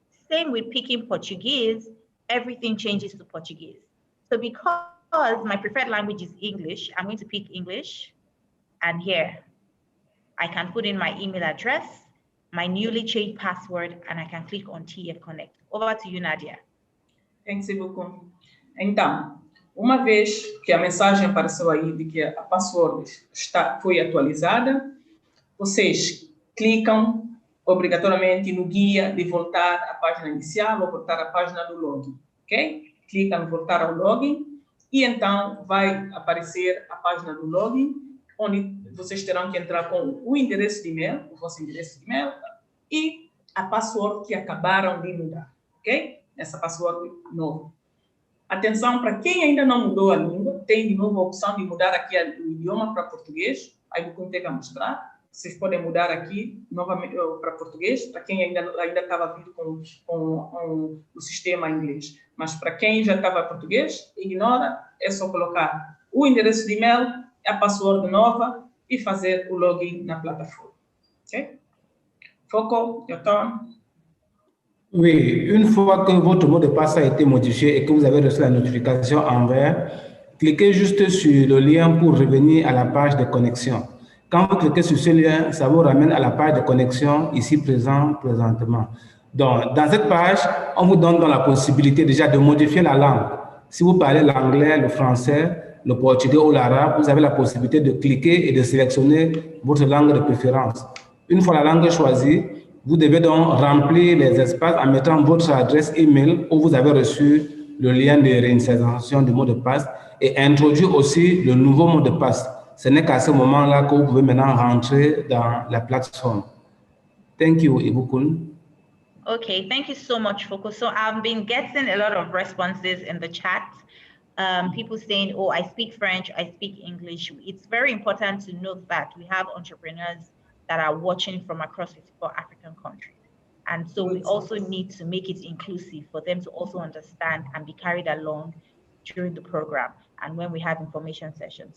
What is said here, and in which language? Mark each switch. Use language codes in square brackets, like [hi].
[en] Same with picking Portuguese, everything changes to Portuguese. So because my preferred language is English, I'm going to pick English. And here, I can put in my email address, my newly changed password, and I can click on TEF Connect. Over to you, Nadia. Thanks, Ibukun. Então, [pt] Uma vez que a mensagem apareceu aí de que a password foi atualizada, vocês clicam obrigatoriamente no guia de voltar à página inicial ou voltar à página do login, ok? Clica no voltar ao login e então vai aparecer a página do login, onde vocês terão que entrar com o endereço de e-mail, o vosso endereço de e-mail e a password que acabaram de mudar, ok? Essa password nova. Atenção, para quem ainda não mudou a língua, tem de novo a opção de mudar aqui o idioma para português. Aí vou ter que mostrar. Vocês podem mudar aqui novamente para português, para quem ainda estava vindo com o sistema inglês. Mas para quem já estava português, ignora, é só colocar o endereço de e-mail, a password nova e fazer o login na plataforma. [en] Ok? Foco, your turn. [fr] Oui, une fois que votre mot de passe a été modifié et que vous avez reçu la notification en vert, cliquez juste sur le lien pour revenir à la page de connexion. Quand vous cliquez sur ce lien, ça vous ramène à la page de connexion ici présentement. Donc, dans cette page, on vous donne la possibilité déjà de modifier la langue. Si vous parlez l'anglais, le français, le portugais ou l'arabe, vous avez la possibilité de cliquer et de sélectionner votre langue de préférence. Une fois la langue choisie, vous devez donc remplir les espaces en mettant votre adresse email où vous avez reçu le lien de réinitialisation du mot de passe et introduire aussi le nouveau mot de passe. Ce n'est qu'à ce moment-là que vous pouvez maintenant rentrer dans la plateforme. [en] Thank you, Ibukun. Okay, thank you so much, Foko. So I've been getting a lot of responses in the chat. People saying, oh, I speak French, I speak English. It's very important to note that we have entrepreneurs that are watching from across 54 African countries. And so we also need to make it inclusive for them to also understand and be carried along during the program and when we have information sessions.